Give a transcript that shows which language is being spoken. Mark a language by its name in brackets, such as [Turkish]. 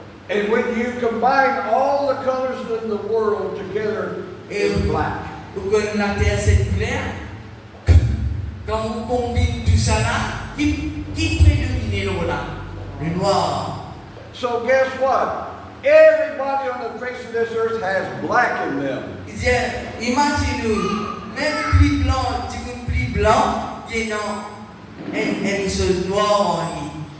[English] and when you combine all the colors in the world together, it's black. [French] Vous connaissez la terre, cette couleur. Quand vous combinez tout ça là, qui prédomine l'eau là? Le noir. [English] So guess what? Everybody on the face of this earth has black in them. [French] Il dit, imaginez-vous, même plus blanc, si vous plus blanc, il y a une chose noire en lui.